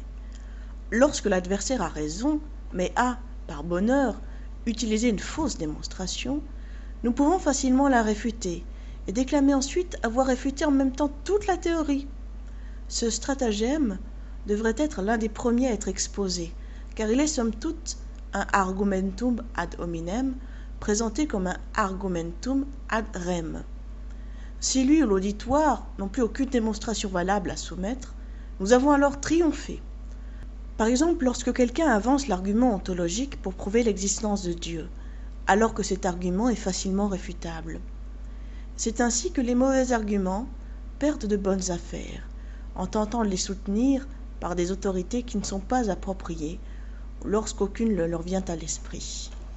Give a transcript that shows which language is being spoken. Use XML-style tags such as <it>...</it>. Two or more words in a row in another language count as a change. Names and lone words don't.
<fr>Lorsque l'adversaire a raison, mais a, par bonheur, utilisé une fausse démonstration, nous pouvons facilement la réfuter et déclamer ensuite avoir réfuté en même temps toute la théorie. Ce stratagème devrait être l'un des premiers à être exposé, car il est somme toute un</fr> <la>argumentum ad hominem</la> <fr>présenté comme un</fr> <la>argumentum ad rem.</la> <fr>Si lui ou l'auditoire n'ont plus aucune démonstration valable à soumettre, nous avons alors triomphé. Par exemple, lorsque quelqu'un avance l'argument ontologique pour prouver l'existence de Dieu, alors que cet argument est facilement réfutable. C'est ainsi que les mauvais arguments perdent de bonnes affaires, en tentant de les soutenir par des autorités qui ne sont pas appropriées, lorsqu'aucune ne leur vient à l'esprit.</fr>